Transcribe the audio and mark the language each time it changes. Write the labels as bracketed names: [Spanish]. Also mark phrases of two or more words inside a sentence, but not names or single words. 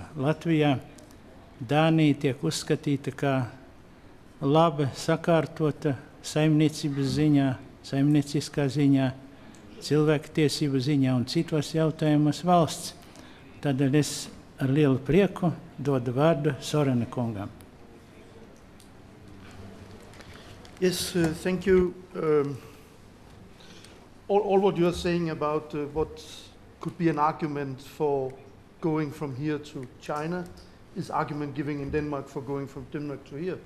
[Latvian] Latvijā Dānija tiek uzskatīta kā laba, sakārtota saimniecības ziņā, saimnieciskā ziņā, cilvēktiesību ziņā un citos jautājumos valsts. Tādēļ es ar lielu prieku dodu vārdu Sorena kungam. [English] Yes, thank you. All what you are saying about what could be an argument for going from here to China is argument giving in Denmark for going from Denmark to here.